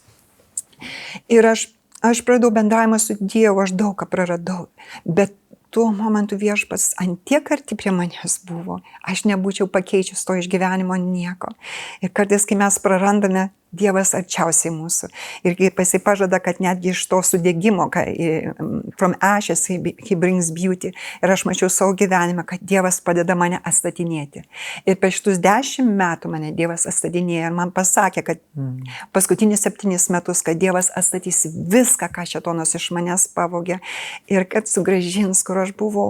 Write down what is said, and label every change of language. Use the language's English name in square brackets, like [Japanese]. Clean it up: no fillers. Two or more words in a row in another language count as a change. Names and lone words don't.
[Lithuanian] Ir aš praradau bendravimą su Dievu, aš daug ką praradau. Bet tuo momentu Viešpats ant tiek arti prie manęs buvo, aš nebūčiau pakeičius to išgyvenimo nieko. Ir kartais, kai mes prarandame Dievas arčiausiai mūsų. Ir kai jisai pažada, kad netgi iš to sudegimo, [English] from ashes he brings beauty. [Lithuanian] Ir aš mačiau savo gyvenimą, kad Dievas padeda mane atstatinėti. Ir per šitus 10 metų mane Dievas atstatinėjo ir man pasakė, kad paskutinius 7 metus, kad Dievas atstatys viską, ką šėtonas iš manęs pavogė ir kad sugrąžins, kur aš buvau.